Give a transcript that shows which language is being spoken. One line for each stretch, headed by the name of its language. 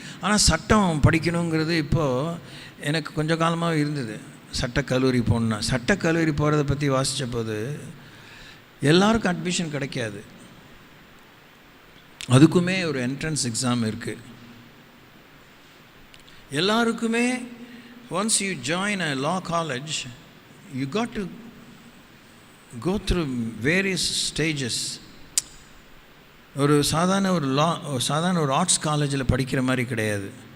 Tamil: ஆனால் சட்டம் படிக்கணுங்கிறது இப்போது எனக்கு கொஞ்சம் காலமாக இருந்தது. சட்டக்கல்லூரி போகணுன்னா, சட்டக்கல்லூரி போகிறத பற்றி வாசித்த போது எல்லாருக்கும் அட்மிஷன் கிடைக்காது. அதுக்குமே ஒரு என்ட்ரன்ஸ் எக்ஸாம் இருக்குது. எல்லாருக்குமே
English: once you join a law college, you got to go through various stages.
Tamil: ஒரு சாதாரண ஒரு ஆர்ட்ஸ் காலேஜில் படிக்கிற மாதிரி கிடையாது.